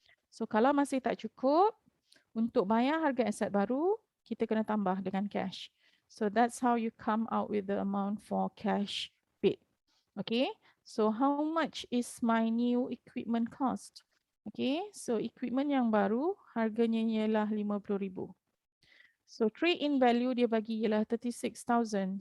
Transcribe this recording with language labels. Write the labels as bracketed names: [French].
[Malay] So kalau masih tak cukup, untuk bayar harga aset baru, kita kena tambah dengan cash. [English] So that's how you come out with the amount for cash paid. Okay, so how much is my new equipment cost? [Malay] Okay, so equipment yang baru harganya ialah 50,000. So trade-in value dia bagi ialah 36,000.